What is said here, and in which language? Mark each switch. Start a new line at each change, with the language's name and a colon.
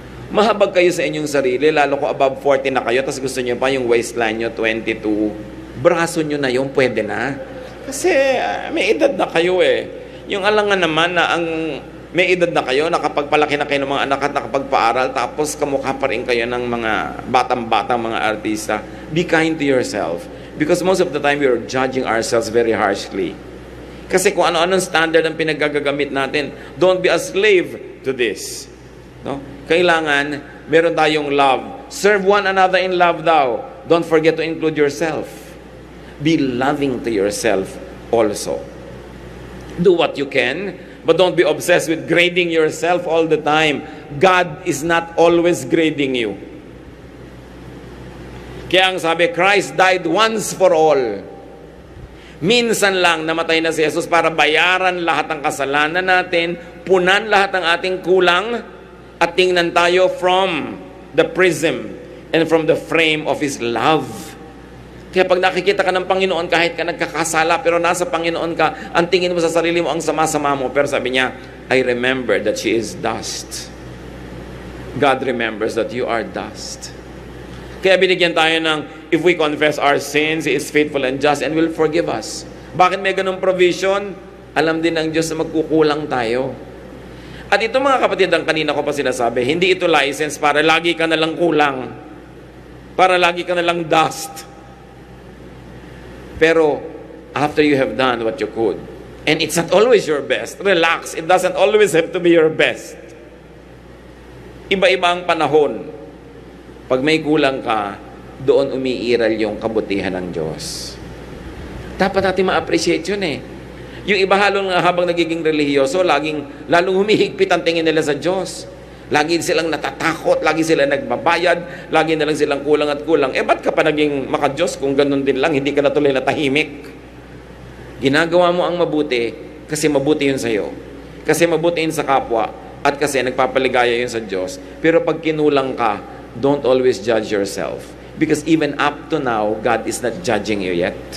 Filipino: Mahabag kayo sa inyong sarili, lalo ko above 40 na kayo, tapos gusto nyo pa yung waistline nyo, 22, braso nyo na yung pwede na. Kasi may edad na kayo eh. Yung alangan naman na ang may edad na kayo, nakapagpalaki na kayo ng mga anak at nakapagpaaral, tapos kamukha pa rin kayo ng mga batang-batang mga artista.
English: Be kind to yourself. Because most of the time, we are judging ourselves very harshly.
Filipino: Kasi kung ano-anong standard ang pinagagamit natin,
English: don't be a slave to this.
Filipino: No? Kailangan, meron tayong love.
English: Serve one another in love
Filipino: daw.
English: Don't forget to include yourself. Be loving to yourself also. Do what you can, but don't be obsessed with grading yourself all the time. God is not always grading you.
Filipino: Kaya ang sabi, Christ died once for all. Minsan lang namatay na si Jesus para bayaran lahat ng kasalanan natin, punan lahat ng ating kulang, at tingnan tayo
English: from the prism and from the frame of His love.
Filipino: Kaya pag nakikita ka ng Panginoon, kahit ka nagkakasala, pero nasa Panginoon ka, ang tingin mo sa sarili mo, ang sama-sama mo. Pero sabi niya,
English: I remember that she is dust. God remembers that you are dust.
Filipino: Kaya binigyan tayo ng,
English: if we confess our sins, He is faithful and just and will forgive us.
Filipino: Bakit may ganung provision? Alam din ng Diyos na magkukulang tayo. At ito mga kapatid, ang kanina ko pa sinasabi, hindi ito license para lagi ka nalang kulang. Para lagi ka nalang dust.
English: Pero, after you have done what you could, and it's not always your best, relax, it doesn't always have to be your best.
Filipino: Iba-iba ang panahon. Pag may kulang ka, doon umiiral yung kabutihan ng Diyos. Dapat natin ma-appreciate yun eh. Yung iba habang nagiging relihiyoso, lalong humihigpit ang tingin nila sa Diyos. Lagi silang natatakot, lagi silang nagbabayad, lagi na lang silang kulang at kulang. Ba't ka pa naging maka-Diyos kung ganun din lang, hindi ka na tuloy natahimik? Ginagawa mo ang mabuti kasi mabuti yun sa'yo. Kasi mabuti yun sa kapwa at kasi nagpapaligaya yun sa Diyos. Pero pag kinulang ka,
English: don't always judge yourself. Because even up to now, God is not judging you yet.